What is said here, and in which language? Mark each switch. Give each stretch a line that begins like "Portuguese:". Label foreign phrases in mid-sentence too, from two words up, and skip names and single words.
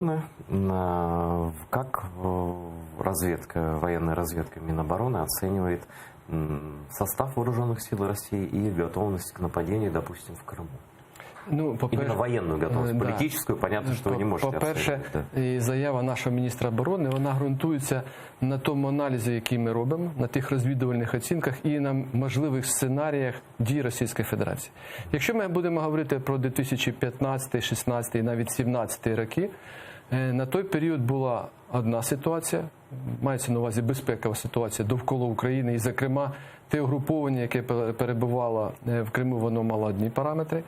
Russian: Как разведка, военная разведка Минобороны оценивает состав вооруженных сил России и готовность к нападению, допустим, в Крыму? Ну,
Ukrainian: Именно воєнну готовність,
Russian: да.
Ukrainian: політичну, понятно, що ви не можете По-перше, оцінити. заява нашого міністра оборони, вона ґрунтується на тому аналізі, який ми робимо, на тих розвідувальних оцінках і на можливих сценаріях дій Російської Федерації. Якщо ми будемо говорити про 2015, 16 і навіть 17 роки, на той період була одна ситуація, мається на увазі безпекова ситуація довкола України, і, зокрема, те угруповання, яке перебувало в Криму, воно мало одні параметри.